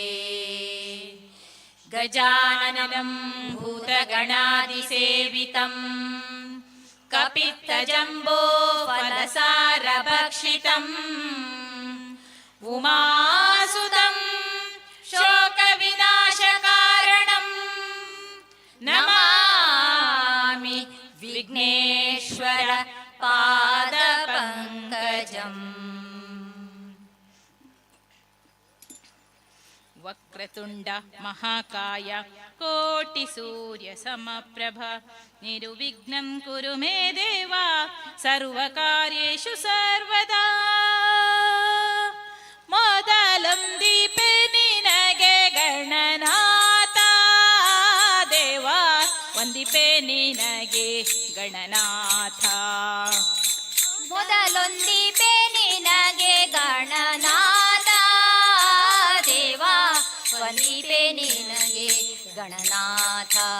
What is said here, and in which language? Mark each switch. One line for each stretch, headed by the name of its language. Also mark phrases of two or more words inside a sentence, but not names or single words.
Sanskrit: गजाननं भूतगणादिसेवितं कपित्थजम्बोफलसारभक्षितम् उमासुतं शोकविनाशकारणं नमामि विघ्नेश्वर पादपङ्कजम्। वक्रतुण्ड महाकाय कोटिसूर्यसमप्रभ निर्विघ्नं कुरु मे देव सर्वकार्येषु सर्वदा।
Kannada: ಮೊದಲೊಂದಿಪೆ ನಿನಗೆ ಗಣನಾಥ ದೇವ ಒಂದಿಪೆ ನಿನಗೆ ಗಣನಾಥ ಮೊದಲೊಂದಿಪೆ ನಿನಗೆ ಗಣನಾಥ ದೇವ ಒಂದಿಪೆ ನಿನಗೆ ಗಣನಾಥ